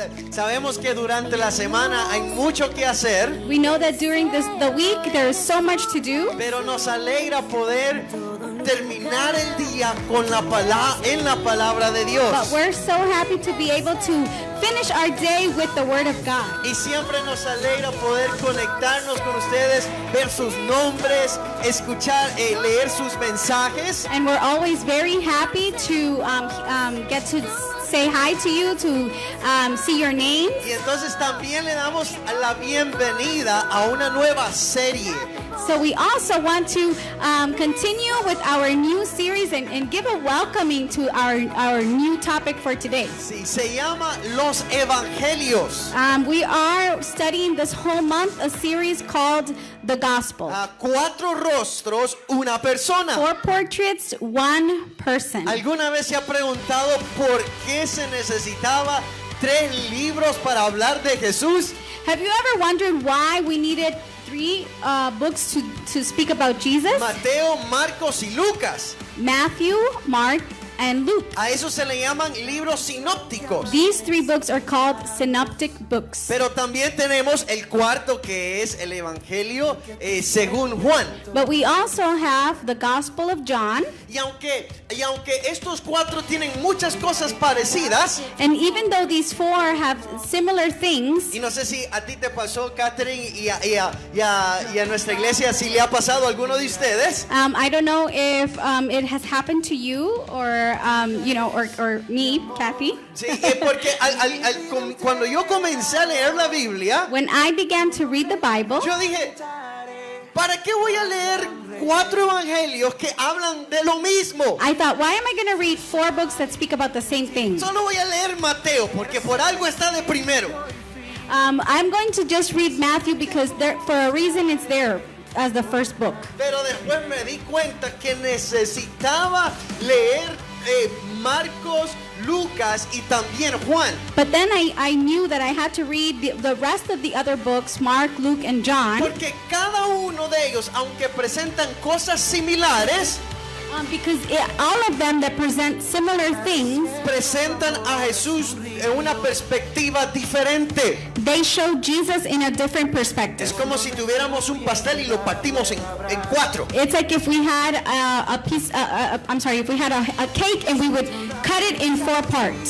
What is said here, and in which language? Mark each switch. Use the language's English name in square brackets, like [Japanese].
[Spanish] Sabemos que durante la semana hay mucho que hacer, [English] We know that during the week there is so much to do, [Spanish] pero nos alegra poder terminar el día con en la palabra de [English] but [Spanish] Dios. [English] we're so happy to be able to finish our day with the Word of God. [Spanish] Y siempre nos alegra poder conectarnos con ustedes, ver sus nombres, escuchar, leer sus mensajes. [English] And we're always very happy to get to say hi to you, to see your names. [Spanish] Y entonces también le damos la bienvenida a una nueva serie. [English] So we also want to continue with our new series and give a welcoming to our new topic for today. [Spanish] Sí, se llama Los Evangelios. [English] We are studying this whole month a series called The Gospel. [Spanish] A 4 rostros, una persona. [English] 4 portraits, 1 person. [Spanish] ¿Alguna vez se ha preguntado por qué se necesitaba 3 libros para hablar de Jesús? [English] Have you ever wondered why we needed 3 books to speak about Jesus? [Spanish] Mateo, Marcos y Lucas. [English] Matthew, Mark, and Luke. [Spanish] A eso se le llaman libros sinópticos. [English] These 3 books are called synoptic books. [Spanish] Pero también tenemos el cuarto, que es el Evangelio según Juan. [English] But we also have the Gospel of John. [Spanish] Y aunque estos 4 tienen muchas cosas parecidas, [English] And even though these 4 have similar things, [Spanish] y no sé si a ti te pasó, Catherine, y a nuestra iglesia, si le ha pasado a alguno de ustedes, [English] I don't know if it has happened to you or or me, Kathy. [Spanish] sí, porque cuando yo comencé a leer la Biblia, [English] When I began to read the Bible, [Spanish] yo dije, ¿para qué voy a leer 4 evangelios que hablan de lo mismo? [English] I thought, why am I going to read 4 books that speak about the same thing? [Spanish] Solo voy a leer Mateo, porque por algo está de primero. [English] I'm going to just read Matthew because for a reason it's there as the first book. [Spanish] Pero después me di cuenta que necesitaba leer Marcos, Lucas y también Juan. [English] But then I knew that I had to read the rest of the other books, Mark, Luke, and John, [Spanish] Porque cada uno de ellos, aunque presentan cosas similares, [English] because all of them that present similar things, [Spanish] presentan a Jesús en una perspectiva diferente. [English] they show Jesus in a different [Spanish] Es [English] perspective. [Spanish] como si tuviéramos un pastel y lo partimos en 4. [English] It's like if we had if we had a cake and we would cut it in 4 parts.